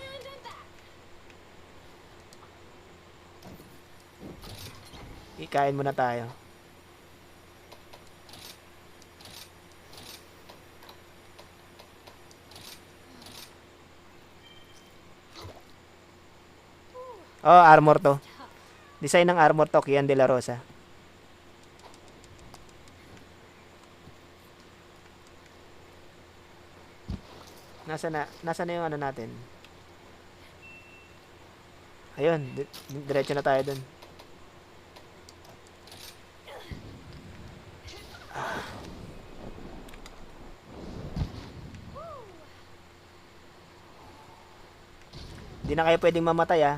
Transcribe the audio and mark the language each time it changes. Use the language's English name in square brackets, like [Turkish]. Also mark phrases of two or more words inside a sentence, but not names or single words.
[Filipino] Ikain muna tayo. Oh, armor to. Design ng armor to, Kian de la Rosa. Nasa na yung ano natin? Ayun, diretso na tayo dun. Di na kayo pwedeng mamatay ah.